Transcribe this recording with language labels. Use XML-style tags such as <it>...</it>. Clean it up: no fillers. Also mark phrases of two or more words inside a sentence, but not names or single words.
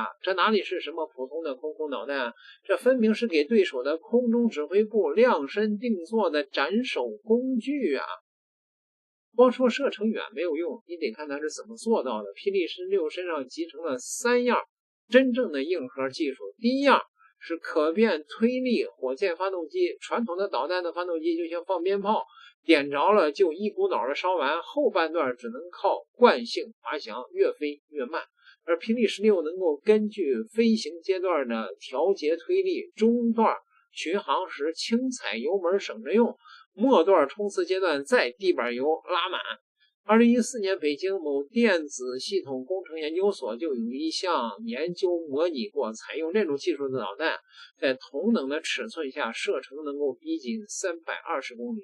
<zh>這哪裡是什麼普通的空導彈？這分明是給對手的空中指揮部量身定做的斬首工具啊！光說射程遠沒有用，你得看它是怎麼做到的。霹靂16身上集成了3樣真正的硬核技術。第一樣是可变推力火箭發動機，傳統的導彈的发動機就像放鞭炮，點着了就一股腦的燒完，後半段只能靠慣性滑翔，越飛越慢。而霹靂16能夠根据飛行階段的調節推力，中段巡航時輕踩油門省着用，末段衝刺階段再地板油拉滿。2014年北京某電子系統工程研究所就有一項研究模擬過，採用這種技術的導彈在同等的尺寸下射程能夠逼近320公里。</zh>